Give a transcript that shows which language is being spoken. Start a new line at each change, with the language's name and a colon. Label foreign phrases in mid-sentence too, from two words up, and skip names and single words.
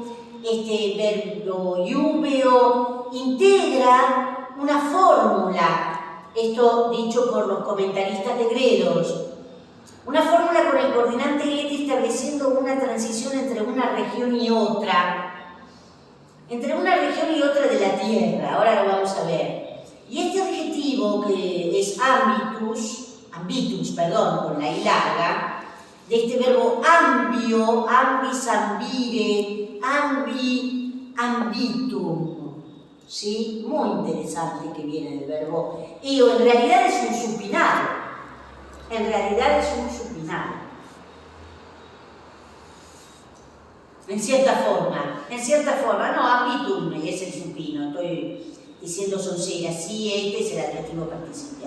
Spanish: Este verbo iúbeo integra una fórmula, esto dicho por los comentaristas de Gredos, una fórmula con el coordinante et estableciendo una transición entre una región y otra. Entre una región y otra de la Tierra, ahora lo vamos a ver. Y este adjetivo que es ambitus, con la I larga, de este verbo
Latin: ambio, ambis, ambire, ambitum,
Spanish: ¿sí? Muy interesante que viene del verbo. Y en realidad es un supinado. En realidad es un supinado. En cierta forma, no, ambitum es el supino, estoy diciendo sonceras, sí, este es el adjetivo participial.